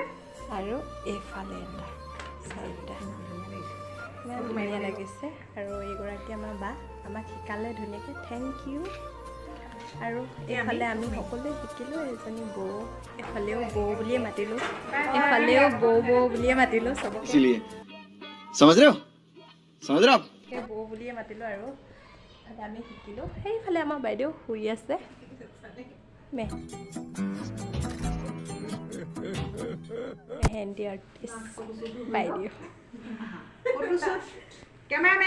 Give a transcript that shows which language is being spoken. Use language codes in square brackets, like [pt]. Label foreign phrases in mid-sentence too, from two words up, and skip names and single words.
[as] আৰু এইফালে এটা 4টা ইমান ধুনীয়া লাগিছে আৰু এইগৰাকী আমাৰ বা আমাক শিকালে ধুনীয়াকৈ [en] thank you [as] আৰু এইফালে আমি সকলোৱে শিকিলোঁ এজনী বৌ এফালেও বৌ বুলিয়ে মাতিলোঁ এফালেও বৌ বুলিয়ে মাতিলোঁ চবকে [hi] इसीलिए समझ रहे हो आप [as] বৌ বুলিয়ে মাতিলোঁ আৰু ইফালে আমি শিকিলোঁ সেইফালে আমাৰ বাইদেউ শুই আছে মেহেন্দি আৰ্টিষ্ট বাইদেউ কেমেৰামেন